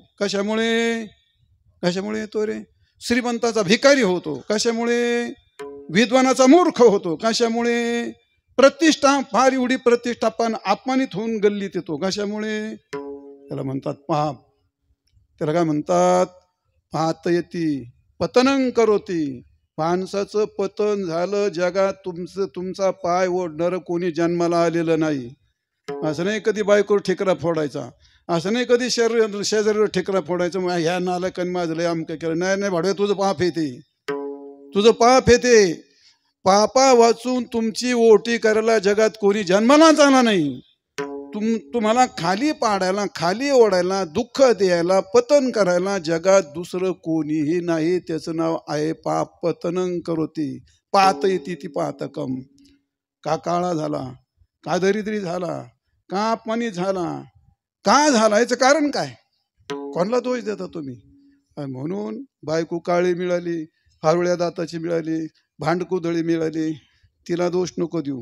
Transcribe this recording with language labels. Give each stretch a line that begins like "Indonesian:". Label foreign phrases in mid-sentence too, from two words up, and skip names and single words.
Marathi: कशामुळे? कशामुळे येतो रे? श्रीमंताचा भिकारी होतो. कशामुळे? विद्वानाचा मूर्ख होतो. कशामुळे? प्रतिष्ठा, फार एवढी प्रतिष्ठा पण अपमानित होऊन गल्लीत येतो. कशामुळे? त्याला म्हणतात पाप. त्याला काय म्हणतात?
Sanskrit: पातयति पतनं करोति.
Marathi: माणसाचं पतन झालं जगात. तुमचा पाय ओढणार कोणी जन्माला आलेलं नाही. असं नाही कधी बायकोवर ठिकरा फोडायचा, असं नाही कधी शेजारीवर ठिकरा फोडायचं. ह्या नालायकांनी माझं लय अमकं केलं. नाही भाडव्या, तुझं पाप येते, तुझं पाप येते. पापा वाचून तुमची ओटी करायला जगात कोणी जन्मालाच आला नाही. तुम्हाला खाली पाडायला, खाली ओढायला, दुःख द्यायला, पतन करायला जगात दुसरं कोणीही नाही. त्याचं नाव आहे पाप.
Sanskrit: पतनं करोति पातयति इति पातकम.
Marathi: का काळा झाला, का दरिद्री झाला, का अपमानित झाला, का झाला? याचं कारण काय? कोणाला दोष देता तुम्ही? म्हणून बायको काळी मिळाली, हारवळ्या दाताची मिळाली, भांडकुदळी मिळाली, तिला दोष नको देऊ.